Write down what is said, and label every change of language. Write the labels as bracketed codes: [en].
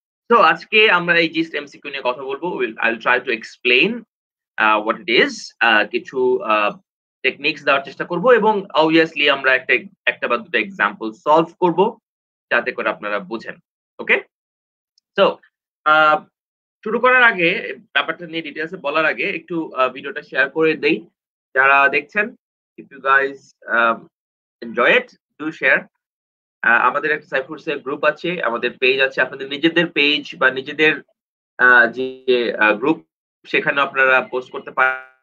[bn] তো আজকে আমরা এই জিস্ট এমসিকিউ নিয়ে কথা বলবো। [en] I'll try to explain what it is, [bn] কিছু টেকনিকস দেওয়ার চেষ্টা করব, এবং obviously আমরা একটা বা দুটো এক্সাম্পল সলভ করব যাতে করে আপনারা বুঝেন। ওকে? সো আ শুরু করার আগে, ব্যাপারটা নিয়ে ডিটেইলস এ বলার আগে একটু ভিডিওটা শেয়ার করে দেই। যারা দেখছেন, [en] if you guys enjoy it, do share. [bn] আমাদের একটা সাইফুরসের গ্রুপ আছে, আমাদের পেজ আছে। আপনাদের নিজেদের পেজ বা নিজেদের আ যে গ্রুপ, সেখানে আপনারা পোস্ট করতে পারেন।